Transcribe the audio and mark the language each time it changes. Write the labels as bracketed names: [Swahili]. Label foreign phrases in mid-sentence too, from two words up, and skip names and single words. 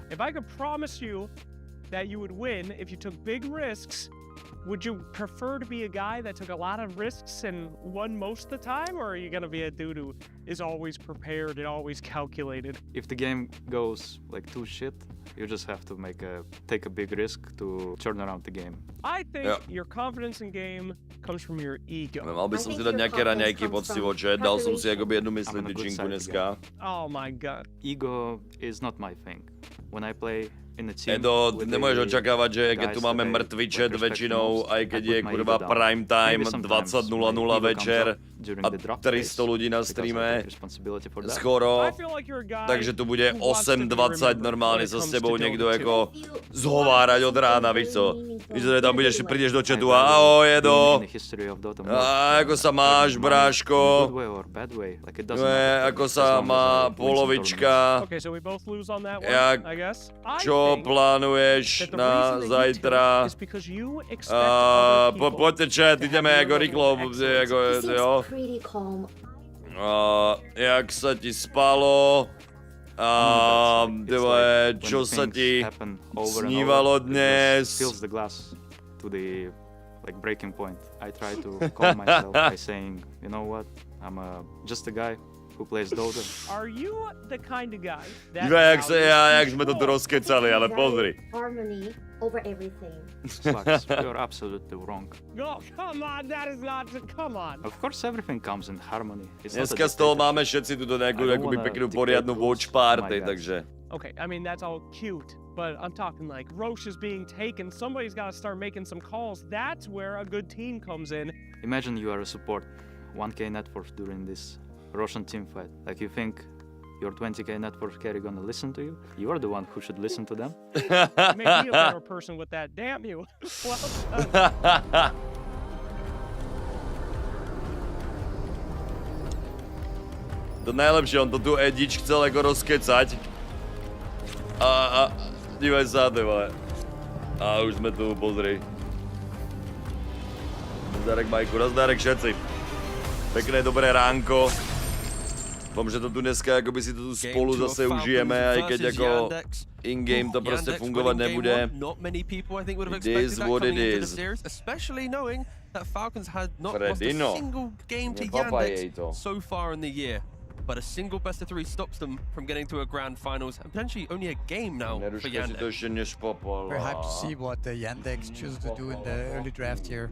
[English] If I could promise you that you would win if you took big risks, would you prefer to be a guy that took a lot of risks and won most of the time, or are you going to be a dude who is always prepared and always calculated? If the game goes like too shit, you just have to take a big risk to turn around the game. I think your confidence in game comes from your ego. [Slovak] Mal by som si dať nejaké raňajky poctivo, že? Dal som si akoby jednu myslí tyčinku dneska. [English] Oh my god. Ego is not my thing. When I play in a team, [Slovak] Edo, nemôžeš očakávať, že keď tu máme mŕtvý chat väčšinou, aj keď je kurva [English] prime time [Slovak] 20:00 večer, [English] during the draft [Slovak] 300 ľudí na streame [English] phase. [Slovak] skoro, takže tu bude 8:20 normálne sa s tebou niekto ako zhovárať od rána, [Czech] víš co? [Slovak] Víš, že tam prídeš do chatu a ahoj, Edo, a ako sa máš, bráško? Ako sa má polovička? Čo plánuješ na zajtra? Poďte chat, ideme ako rýchlo, jo. Jak sa ti spalo? Čo sa ti snívalo dnes? [English] Breaking point. I try to calm myself by saying, you know what, I'm just a guy who plays Dota. Are you the kind of guy that [Slovak] Jak sme to tu rozkecali, ale pozri. [English] Harmony over everything. Slugs, you're absolutely wrong. No, come on, that is not, come on. Of course everything comes in harmony. [Slovak] Dneska z toho máme všetci túto nejakú peknú poriadnu [English] watch party, [Slovak] takže... [English] Okay, I mean, that's all cute, but I'm talking like Roche is being taken, somebody's got to start making some calls. That's where a good team comes in. Imagine you are a support, 1k net worth during this Roshan team fight. Like, you think your 20k net worth carry gonna listen to you? You are the one who should listen to them. Make me a better person with that, damn you. Well done. [Slovak] To najlepšie, on to tu Edič chcel ako rozkecať. A dívaj sa, ty vole. A už sme tu, pozri. Nazdárek Majku, nazdárek všetci. Pekné, dobré ránko. Dúfam, že to tu dneska akoby si to tu spolu zase užijeme, aj keď ako in-game to proste fungovať nebude. [English] It is what it is. Fredino, [Slovak] nepapajej to. [English] So far in the year. But a single best of 3 stops them from getting to a grand finals and potentially only a game now for Yandex. Very hyped to see what the Yandex chooses to do in the early draft here.